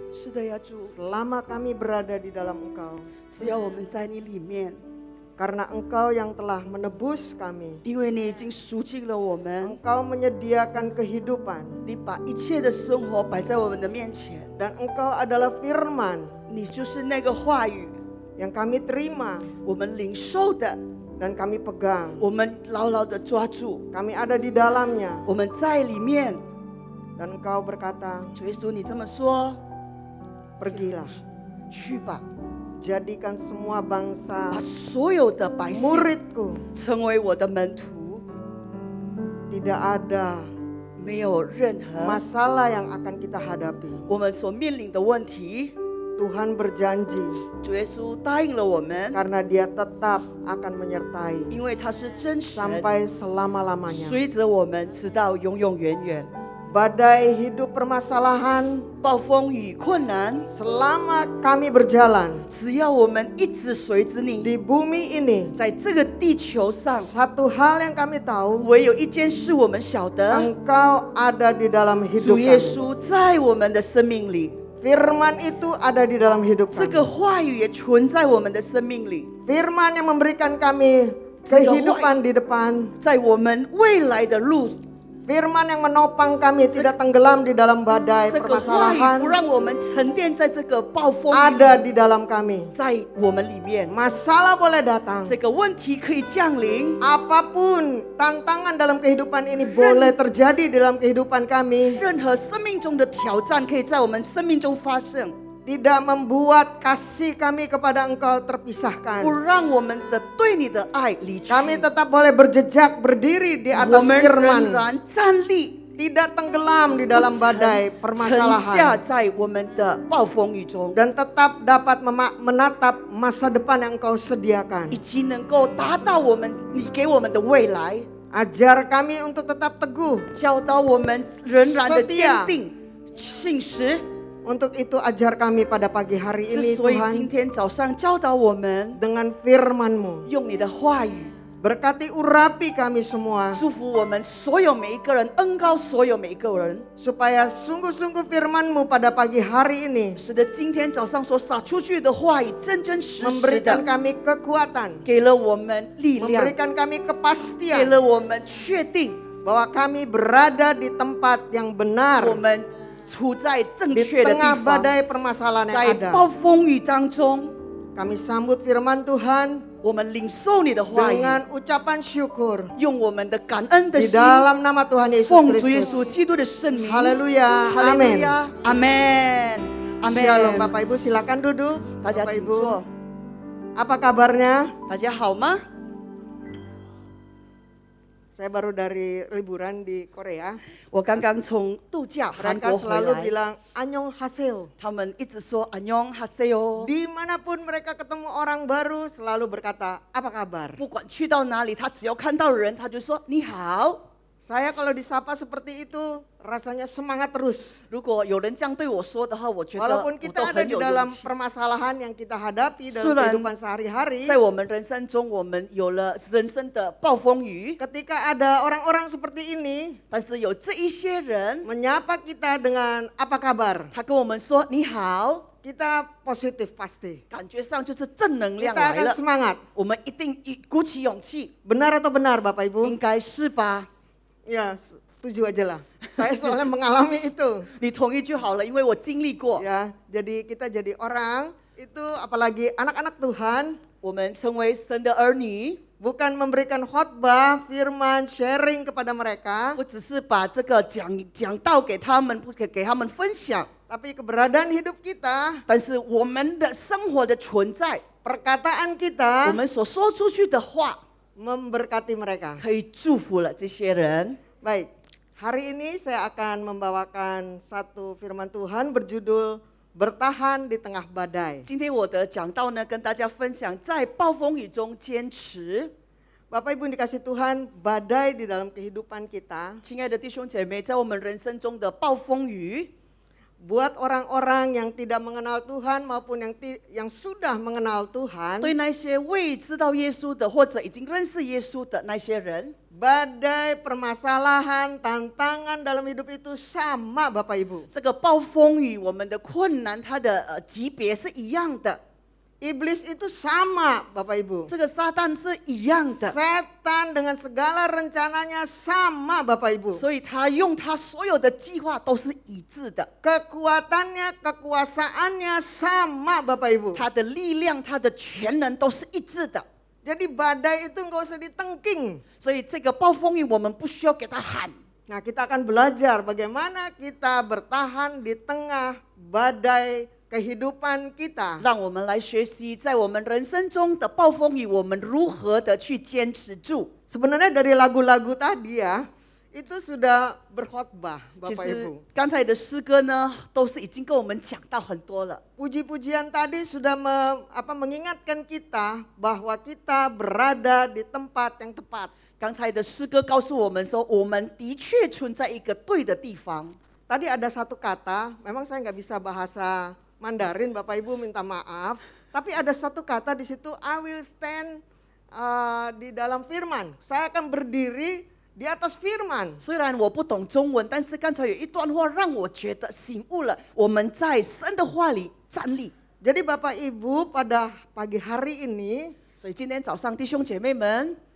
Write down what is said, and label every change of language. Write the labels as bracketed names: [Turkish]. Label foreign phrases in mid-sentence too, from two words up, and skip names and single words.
[Chinese] 是的呀，主， [Indonesian] selama kami berada di dalam Engkau, [Chinese] 只要我们在你里面， [Indonesian] karena Engkau yang telah menebus kami, [Chinese] 因为你已经赎尽了我们， [Indonesian] Engkau menyediakan kehidupan, [Chinese] 你把一切的生活摆在我们的面前， [Indonesian] dan Engkau adalah firman [Chinese] 你就是那个话语， [Indonesian] yang kami terima [Chinese] 我们领受的， [Indonesian] dan kami pegang. [Chinese] 我们牢牢的抓住， [Indonesian] Kami ada di dalamnya, [Chinese] 我们在里面。 [Indonesian] dan Engkau berkata, [Chinese] 主耶稣，你这么说， [Indonesian] pergilah, [Chinese] 去吧， [Indonesian] jadikan semua bangsa [Chinese] 把所有的百姓 [Indonesian] muridku. [Chinese] 成为我的门徒， [Indonesian] Tidak ada [Chinese] 没有任何 [Indonesian] masalah yang akan kita hadapi. [Chinese] 我们所面临的问题。 [Indonesian] Tuhan berjanji [Chinese] 主耶稣答应了我们， [Indonesian] karena Dia tetap akan menyertai [Chinese] 因为他是真神， [Indonesian] sampai selama-lamanya. [Chinese] 随着我们直到永永远远。 [Indonesian] Badai hidup permasalahan [Chinese] 暴风雨困难， [Indonesian] selama kami berjalan [Chinese] 只要我们一直随着你， [Indonesian] di bumi ini, [Chinese] 在这个地球上， [Indonesian] satu hal yang kami tahu, [Chinese] 唯有一件事我们晓得， [Indonesian] Engkau ada di dalam [Chinese] 主 [Indonesian] hidup [Chinese] 耶 [Indonesian] kami. [Chinese] 稣在我们的生命里， [Indonesian] Firman itu ada di dalam hidup [Chinese] 这 [Indonesian] kami. [Chinese] 个话语也存在我们的生命里， [Indonesian] Firman yang memberikan kami kehidupan di depan. [Chinese] 在我们未来的路， [Indonesian] Firman yang menopang kami tidak tenggelam di dalam badai [Chinese] 这个话语 [Indonesian] permasalahan [Chinese] 不让我们沉淀在这个暴风 [Indonesian] ada [Chinese] 里， [Indonesian] di dalam kami. [Chinese] 在我们里面， [Indonesian] Masalah boleh datang. [Chinese] 这个问题可以降临， [Indonesian] Apapun tantangan dalam kehidupan ini boleh terjadi dalam kehidupan kami. [Chinese] 任何生命中的挑战可以在我们生命中发生， [Indonesian] Tidak membuat kasih kami kepada Engkau [Chinese] 不 [Indonesian] terpisahkan. [Chinese] 让我们的对你的爱离去。 [Indonesian] Kami tetap boleh berjejak berdiri di [Chinese] 我 [Indonesian] atas [Chinese] 们仍 [Indonesian] firman. [Chinese] 然站立， [Indonesian] Tidak tenggelam di dalam badai [Chinese] 沉下 [Indonesian] permasalahan. [Chinese] 在我们的暴风雨中， [Indonesian] Dan tetap dapat menatap masa depan yang Engkau sediakan. [Chinese] 以及能够达到我们你给我们的未来， [Indonesian] Ajar kami untuk tetap teguh. [Chinese] 教导我们仍然的坚定信实。 [Indonesian] Untuk itu ajar kami pada pagi hari [Chinese] 之 [Indonesian] ini [Chinese] 所以今 [Indonesian] Tuhan, [Chinese] 天早上教导我们， [Indonesian] dengan firman-Mu. [Chinese] 用你的话语 [Indonesian] Berkati urapi kami semua, [Chinese] 祝福我们所有每一个人，恩膏所有每一个人， [Indonesian] supaya sungguh-sungguh firman-Mu pada pagi hari ini [Chinese] 使得今天早上所撒出去的话语真真实实 [Indonesian] memberikan [Chinese] 的 [Indonesian] kami kekuatan, [Chinese] 给了我们力量， [Indonesian] memberikan kami [Chinese] 给 [Indonesian] kepastian [Chinese] 了我们确定， [Indonesian] bahwa kami berada di tempat yang benar [Chinese] 我们处在正 [Indonesian] di [Chinese] 确的地 [Indonesian] tengah [Chinese] 方， [Indonesian] badai permasalahan [Chinese] 在 [Indonesian] yang [Chinese] 暴 [Indonesian] ada. [Chinese] 风雨当中， [Indonesian] Kami sambut firman Tuhan [Chinese] 我们领受你的话语， [Indonesian] dengan ucapan syukur [Chinese] 用我们的感恩的 [Indonesian] di [Chinese] 心， [Indonesian] dalam nama Tuhan Yesus [Chinese] 奉主耶 [Indonesian] Kristus. [Chinese] 稣基督的圣名， [Indonesian] Haleluya, [Chinese] 哈利路 [Indonesian] amin. [Chinese] 亚，阿门，阿 [Indonesian] Shalom [Chinese] 门。 [Indonesian] Bapak Ibu, silakan duduk. [Chinese] 大家 [Indonesian] Bapak [Chinese] 请 [Indonesian] Ibu, [Chinese] 坐， [Indonesian] apa kabarnya? [Chinese] 大家好吗？ [Indonesian] Saya baru dari liburan di Korea. [Chinese] 我刚刚从度假韩 [Indonesian] Mereka [Chinese] 国回 [Indonesian] selalu [Chinese] 来， [Indonesian] bilang annyeonghaseyo. [Chinese] 他们一直说안녕하세요。 [Indonesian] Dimanapun mereka ketemu orang baru selalu berkata, apa kabar? [Chinese] 不管去到哪里，他只要看到人，他就说你好。 [Indonesian] Saya kalau disapa seperti itu rasanya semangat terus. [Chinese] 如果有人这样对我说的话，我觉得 [Indonesian] Walaupun [Chinese] 我 [Indonesian] kita [Chinese] 都 [Indonesian] ada [Chinese] 很 [Indonesian] di [Chinese] 有 [Indonesian] dalam [Chinese] 勇气。 [Indonesian] permasalahan yang kita hadapi dalam Sudah. kehidupan sehari-hari. [Chinese] 在我们人生中，我们有了人生的暴风雨， [Indonesian] Ketika ada orang-orang seperti ini [Chinese] 但是有这一些人， [Indonesian] menyapa kita dengan apa kabar, [Chinese] 他跟我们说你好， [Indonesian] kita positif pasti. [Chinese] 感觉上就是正能量 [Indonesian] Kita [Chinese] 来 [Indonesian] akan [Chinese] 了。 [Indonesian] semangat. [Chinese] 我们一定鼓起勇气， [Indonesian] Benar atau benar Bapak [Chinese] 应 [Indonesian] Ibu? [Chinese] 该是吧？ [Indonesian] Ya, setuju aja lah. Saya soalnya mengalami itu. [Chinese] 你同意就好了，因为我经历过。 [Indonesian] Ya, jadi kita jadi orang itu apalagi anak-anak Tuhan [Chinese] 我们成为神的儿女， [Indonesian] bukan memberikan khotbah, firman, sharing kepada mereka, [Chinese] 不只是把这个讲道给他们，不给他们分享， [Indonesian] tapi keberadaan hidup kita, [Chinese] 但是我们的生活的存在， [Indonesian] perkataan [Chinese] 我 [Indonesian] kita [Chinese] 们所说出去的话， [Indonesian] memberkati mereka. [Chinese] 可以祝福了这些人。 [Indonesian] Baik, hari ini saya akan membawakan satu firman Tuhan berjudul Bertahan di Tengah Badai. [Chinese] 今天我的讲道呢，跟大家分享在暴风雨中坚持。 [Indonesian] Bapak Ibu yang dikasih Tuhan, badai di dalam kehidupan kita [Chinese] 亲爱的弟兄姐妹，在我们人生中的暴风雨， [Indonesian] buat orang-orang yang tidak mengenal Tuhan maupun yang sudah mengenal Tuhan, [Chinese] 对那些未知道耶稣的或者已经认识耶稣的那些人， [Indonesian] badai, permasalahan, tantangan dalam hidup itu sama Bapak Ibu. [Chinese] 这个暴风雨，我们的困难，它的级别是一样的。 [Indonesian] Iblis itu sama Bapak Ibu. [Chinese] 这个撒旦是一样的， [Indonesian] Setan dengan segala rencananya sama Bapak Ibu. [Chinese] 所以他用他所有的计划都是一致的， [Indonesian] Kekuatannya, kekuasaannya sama Bapak Ibu. [Chinese] 他的力量、他的全能都是一致的。 [Indonesian] Jadi badai itu nggak usah ditengking. [Chinese] 所以这个暴风雨，我们不需要给他喊。 [Indonesian] Nah, kita akan belajar bagaimana kita bertahan di tengah badai kehidupan kita. [Chinese] 让我们来学习，在我们人生中的暴风雨，我们如何的去坚持住。 [Indonesian] Sebenarnya dari lagu-lagu tadi ya, itu sudah berkhotbah [Chinese] 其 [Indonesian] Bapak [Chinese] 实 [Indonesian] Ibu. [Chinese] 刚才的诗歌呢，都是已经跟我们讲到很多了。 [Indonesian] Puji-pujian tadi sudah mengingatkan kita bahwa kita berada di tempat yang tepat. [Chinese] 刚才的诗歌告诉我们说，我们的确存在一个对的地方。 [Indonesian] Tadi ada satu kata, memang saya nggak bisa bahasa Mandarin, Bapak Ibu minta maaf. Tapi ada satu kata di situ, [English] I will stand [Indonesian] di dalam firman. Saya akan berdiri di atas firman. [Chinese] 虽然我不懂中文，但是刚才有一段话让我觉得醒悟了。我们在神的话里站立。 [Indonesian] Jadi Bapak Ibu pada pagi hari ini [Chinese] 所以今天早上弟兄姐妹们，